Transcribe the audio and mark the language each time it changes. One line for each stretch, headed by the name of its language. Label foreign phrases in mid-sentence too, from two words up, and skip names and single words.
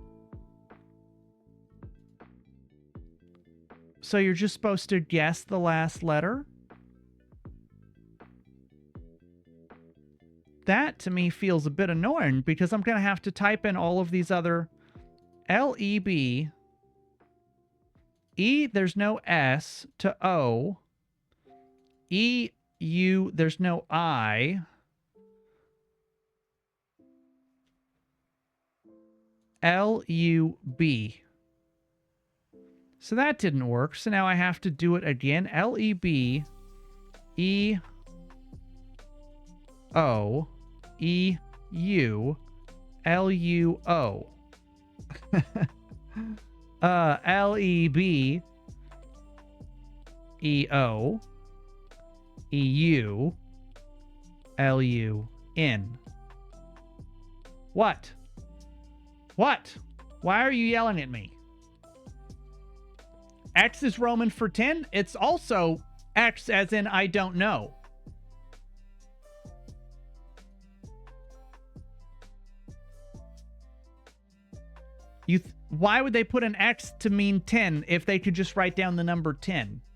English: So you're just supposed to guess the last letter? That to me feels a bit annoying because I'm going to have to type in all of these other L-E-B. E, there's no S to O. E-U, there's no I. L-U-B. So that didn't work. So now I have to do it again. L-E-B. E-O. E-U. L-U-O. L-E-B. E-O, E-U, L-U-N. What? What? Why are you yelling at me? X is Roman for 10. It's also X as in I don't know. Why would they put an X to mean 10 if they could just write down the number 10?